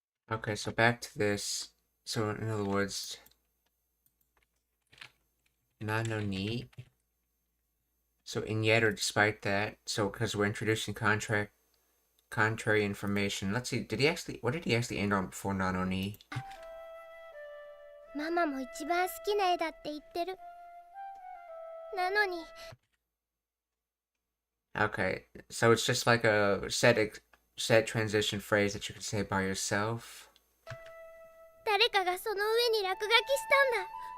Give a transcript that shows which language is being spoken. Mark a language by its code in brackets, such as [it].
[en] Okay, so back to this. So in other words, na no ni. So in yet or despite that. So because we're introducing contrary information. Let's see. What did he actually end on before na no ni? [ja] ママも一番好きな絵だって言ってる。なのに [en] Okay, so it's just like a set transition phrase that you can say by yourself. [ja] 誰かがその上に落書きしたんだ。